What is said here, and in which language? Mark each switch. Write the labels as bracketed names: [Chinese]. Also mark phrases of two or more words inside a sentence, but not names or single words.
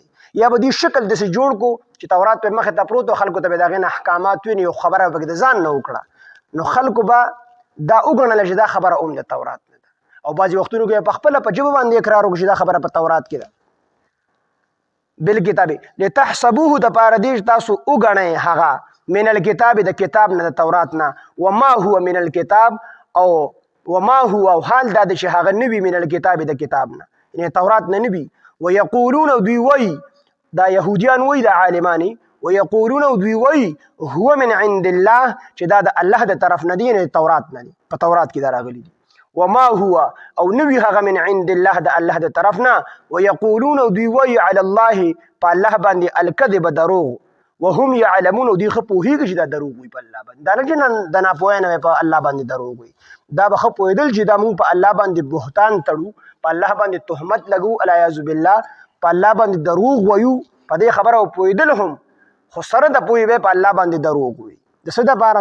[Pashto] یا به دې شکل داسې جوړ کو چې تورات په مخې ته پروت او خلکو ته به د هغې نه احکامات وي، یو خبره به د ځان نه وکړه، نو خلکو به دا وګڼله چې دا خبره هم د تورات نه ده. او بعضې وختونو کې په خپله په ژبه باندې اقرار وکړي چې دا خبره په تورات کې ده. [Arabic] بالکتاب لتحسبوه [Pashto] د پاره دې تاسو وګڼئ هغه [Arabic] من الکتاب [Pashto] د کتاب نه د تورات نه، [Arabic] وما هو من الکتاب [Pashto] او [Arabic] وما هو [Pashto] او حال دا چې هغه نوي [Arabic] من الکتاب [Pashto] د کتاب نه، یعنی تورات نه نوي. ويقولون دوی وی دا يهوديان وی دا عالمانی، ويقولون دوی وی [Arabic] هو من عند الله [Pashto] چې دا د الله د طرف نه دی، نه تورات نه دی، په تورات کې دا راغلي دي. [Arabic] وما هو [Pashto] او نوی هغه [Arabic] من عند الله [Pashto] د الله د طرف نه. ويقولون دوی وی [Arabic] علی الله [Pashto] په الله باندې الکذب دروغ، [Arabic] وهم يعلمون [Pashto] دوی خو پوهیږي چې دا دروغ وي په الله باندې، دا نه چې د ناپوهۍ په الله باندې دروغ وي، دا به خو پوهېدل چې دا مونږ په الله باندې بهتان تړو، په الله باندې تهمت لګو، [Arabic] العیاذ بالله [Pashto] په الله باندې دروغ ویو، په دې خبره پوهېدل هم خو سره د پوهې به په الله باندې دروغ وي، د څه دپاره؟